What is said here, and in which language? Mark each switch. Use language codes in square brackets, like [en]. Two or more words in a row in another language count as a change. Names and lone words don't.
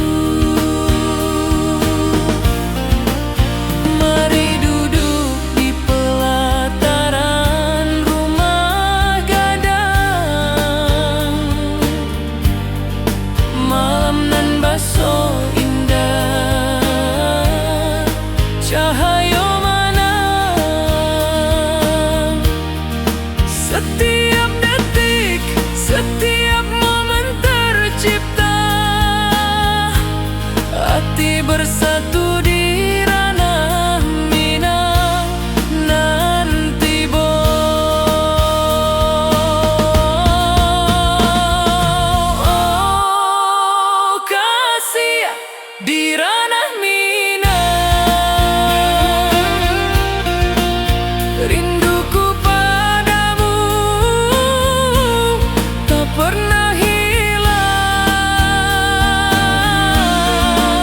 [id] Mari duduk di pelataran rumah gadang, malam [min] nan baso [id] indah, cahaya menang. Setiap detik, setiap momen tercipta, hati bersatu di ranah Minang nanti oh kasih di ranah Minang, rinduku padamu tak pernah hilang.